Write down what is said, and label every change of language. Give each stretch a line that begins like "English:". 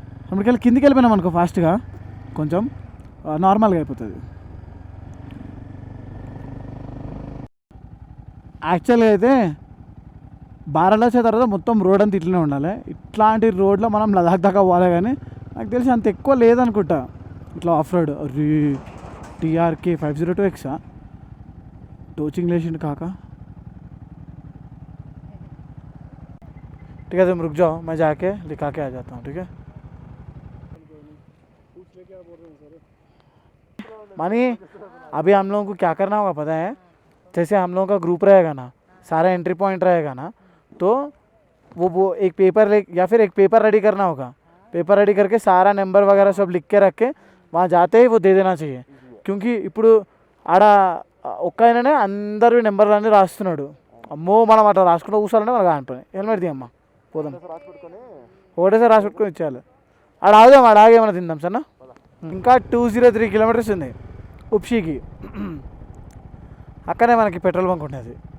Telugu: అప్పటికెళ్ళి కిందికి వెళ్ళిపోయినాం అనుకో ఫాస్ట్గా, కొంచెం నార్మల్గా అయిపోతుంది. యాక్చువల్గా అయితే బారాలచ్చ తర్వాత మొత్తం రోడ్ అంతా ఇట్లనే ఉండాలి. ఇట్లాంటి రోడ్లో మనం లదాఖ్ దాకా పోవాలి, కానీ నాకు తెలిసి అంత ఎక్కువ లేదనుకుంటా ఇట్లా of road. TRK 502X touching लेशन काका.
Hindi: ठीक है तुम रुक जाओ, मैं जाके लिखा के आ जाता हूँ. ठीक है मानी, अभी हम लोगों को क्या करना होगा पता है? जैसे हम लोगों का ग्रुप रहेगा ना, सारा एंट्री पॉइंट रहेगा ना, तो वो एक पेपर या फिर एक पेपर रेडी करना होगा. पेपर रेडी करके सारा नंबर वगैरह सब लिख के रख के वहाँ जाते ही वो दे देना चाहिए.
Telugu: क्योंकि ఇప్పుడు ఆడ ఒక్క ఆయననే అందరి నెంబర్లన్నీ రాస్తున్నాడు. అమ్మో మనం అట్లా రాసుకుంటూ కూర్చోాలంటే మనకు కానిపోయి హెల్మెట్ తీయమ్మా, పోదాం, ఒకటేసారి రాసి పెట్టుకొని ఇచ్చేయాలి. ఆడ ఆగుదాం, ఆడ ఆగేమన్నా తిందాం సరేనా. ఇంకా 203 కిలోమీటర్స్ ఉంది ఉప్షీకి, అక్కడే మనకి పెట్రోల్ బంక్ ఉండేది.